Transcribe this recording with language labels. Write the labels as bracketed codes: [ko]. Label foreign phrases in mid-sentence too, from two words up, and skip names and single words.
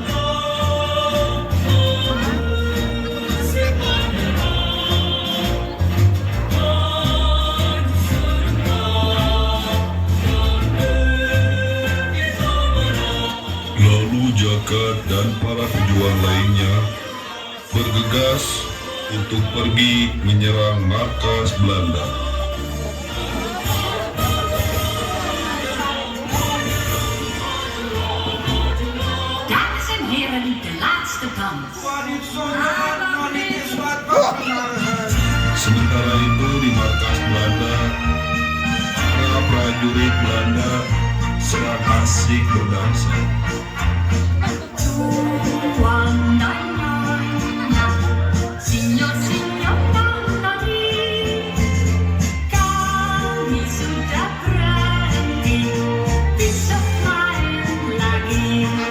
[id] Lalu Jaka dan para pejuang lainnya bergegas untuk pergi menyerang markas Belanda. [nl] Dames en heren, de laatste dans. [id] Sementara itu di markas Belanda, para prajurit Belanda sedang asik berdansa. Tuan Nana, Signor Nani, kami sudah berhenti, besok main lagi.